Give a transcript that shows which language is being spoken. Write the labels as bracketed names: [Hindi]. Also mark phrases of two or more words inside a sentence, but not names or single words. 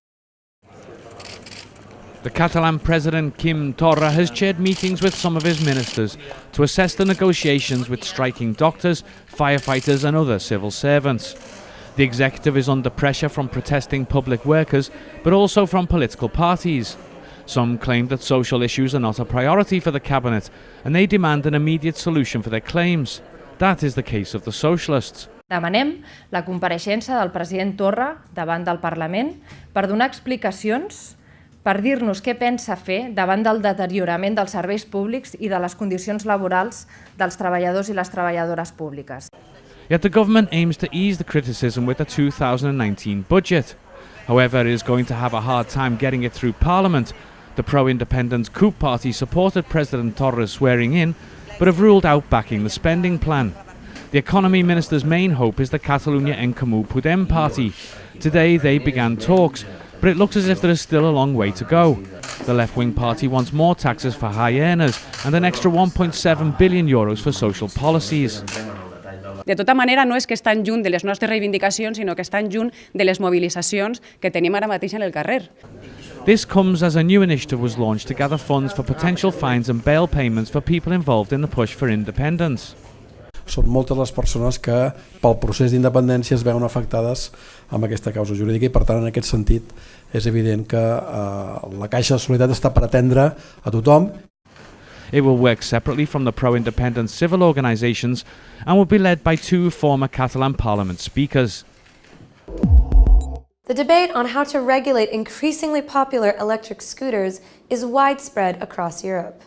[English] The Catalan President Quim Torra has chaired meetings with some of his ministers to assess the negotiations with striking doctors, firefighters and other civil servants. The executive is under pressure from protesting public workers, but also from political parties. Some claim that social issues are not a priority for the cabinet, and they demand an immediate solution for their claims. That is the case of the socialists. [Catalan] Demanem la compareixença del president Torra davant del Parlament per donar explicacions, per dir-nos què pensa fer davant del deteriorament dels serveis públics i de les condicions laborals dels treballadors i les treballadores públiques. [English] Yet the government aims to ease the criticism with the 2019 budget. However, it is going to have a hard time getting it through Parliament. The pro-independence CUP party supported President Torra's swearing in, but have ruled out backing the spending plan. The economy minister's main hope is the Catalunya En Comú Podem party. Today they began talks, but it looks as if there is still a long way to go. The left-wing party wants more taxes for high earners and an extra €1.7 billion for social policies. [Catalan] De tota manera, no és que estan lluny de les nostres reivindicacions, sinó que estan lluny de les mobilitzacions que tenim ara mateix en el carrer. [English] This comes as a new initiative was launched to gather funds for potential fines and bail payments for people involved in the push for independence. [Catalan] Són moltes les persones que pel procés d'independència es veuen afectades amb aquesta causa jurídica i, per tant, en aquest sentit és evident que la Caixa de Solidaritat està per atendre a tothom. [English] It will work separately from the pro-independence civil organisations and will be led by 2 former Catalan Parliament speakers. The debate on how to regulate increasingly popular electric scooters is widespread across Europe.